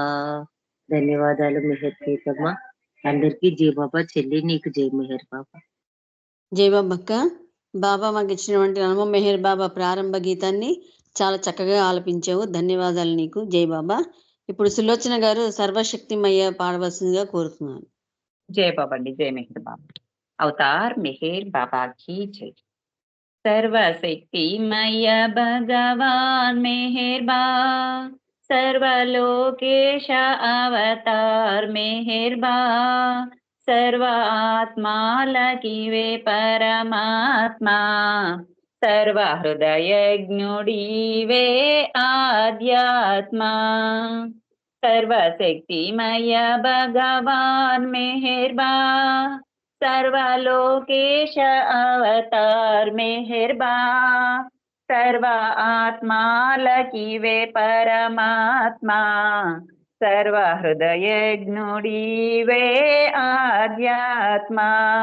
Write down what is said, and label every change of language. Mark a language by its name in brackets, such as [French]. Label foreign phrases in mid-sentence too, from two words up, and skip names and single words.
[Telugu] ధన్యవాదాలు మెహర్ ప్రీతమ్మ. అందరికీ జై బాబా. చెల్లి నీకు జై మెహర్ బాబా. జై బాబక్క. బాబా మాకు ఇచ్చినటువంటి నమో మెహర్ బాబా ప్రారంభ గీతాన్ని చాలా చక్కగా ఆలపించావు. ధన్యవాదాలు నీకు. జై బాబా. ఇప్పుడు సులోచన గారు సర్వశక్తిమయ్య పాడవలసిందిగా కోరుతున్నాను. [Hindi] जय बाबा दी जय मेहर बाबा अवतार मेहर बाबा की जय [Telugu] సర్వశక్తిమయ భగవాన్ మెహర్ బా సర్వలోకేశ అవతార్ మెహర్ బా సర్వ ఆత్మ లకీవే పరమాత్మ సర్వ హృదయ జ్ఞుడీవే ఆధ్యాత్మ సర్వశక్తిమయ భగవాన్ మెహర్‌బా సర్వలోకేశ అవతార్ మెహర్‌బా సర్వ ఆత్మ లకీవే పరమాత్మ సర్వ హృదయ జ్ఞుడీవే ఆధ్యాత్మ